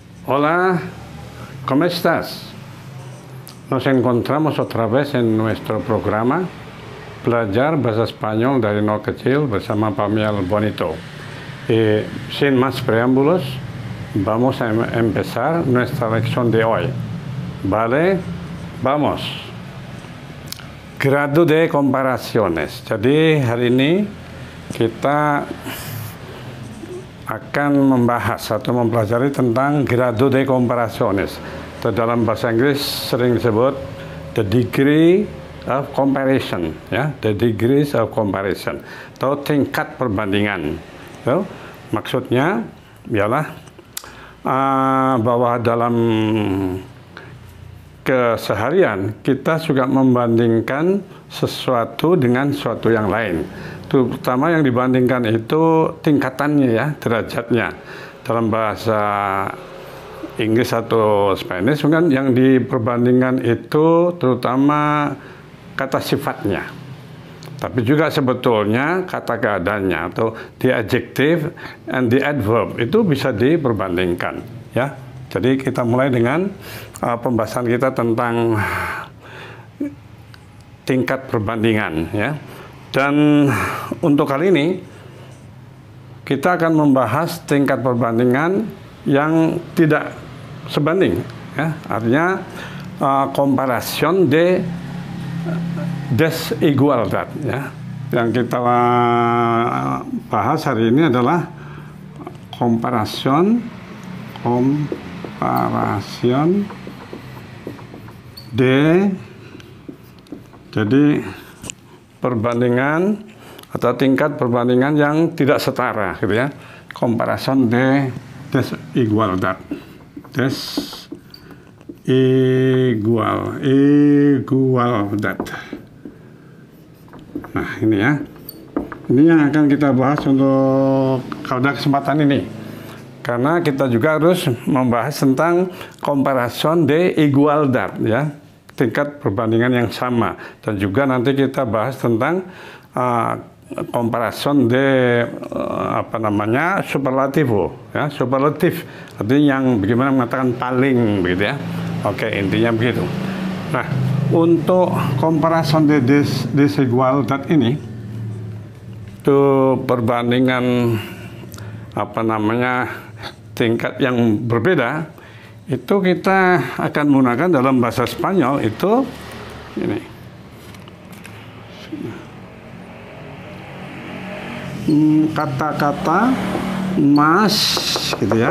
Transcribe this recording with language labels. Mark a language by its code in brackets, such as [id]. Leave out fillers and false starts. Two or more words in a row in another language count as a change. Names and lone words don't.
[es] Hola, ¿cómo estás? Nos encontramos otra vez en nuestro programa [id] Belajar Bahasa Spanyol dari Nol Kecil bersama [es] Pamiel Bonito. Sin más preámbulos, vamos a empezar nuestra lección de hoy. ¿Vale? Vamos. Grado de comparaciones. [id] Jadi hari ini kita akan membahas atau mempelajari tentang [es] grado de comparaciones. [id] Atau dalam bahasa Inggris sering disebut [en] the degree of comparison, [id] ya, [en] the degrees of comparison [id] atau tingkat perbandingan. So, maksudnya ialah bahwa dalam keseharian kita juga membandingkan sesuatu dengan sesuatu yang lain. Terutama yang dibandingkan itu tingkatannya, ya, derajatnya. Dalam bahasa Inggris atau Spanish kan yang diperbandingkan itu terutama kata sifatnya. Tapi juga sebetulnya kata keadaannya atau [en] the adjective and the adverb [id] itu bisa diperbandingkan, ya. Jadi kita mulai dengan pembahasan kita tentang tingkat perbandingan, ya. Dan untuk kali ini kita akan membahas tingkat perbandingan yang tidak sebanding, ya. [es] Artinya comparación de desigualdad, [id] ya. Yang kita bahas hari ini adalah [es] comparación de, [id] jadi perbandingan atau tingkat perbandingan yang tidak setara, gitu ya. [es] Comparación de desigualdad. Igualdad. [id] Nah, ini ya. Ini yang akan kita bahas untuk pada kesempatan ini. Karena kita juga harus membahas tentang [es] comparación de igualdad, [id] ya. Tingkat perbandingan yang sama, dan juga nanti kita bahas tentang [es] comparación de superlativo, [id] ya, superlatif, artinya yang bagaimana mengatakan paling, begitu ya. Oke, intinya begitu. Nah, untuk [es] comparación de desigualdad [id] ini itu perbandingan tingkat yang berbeda. Itu kita akan menggunakan dalam bahasa Spanyol itu ini. Kata-kata mas, gitu ya.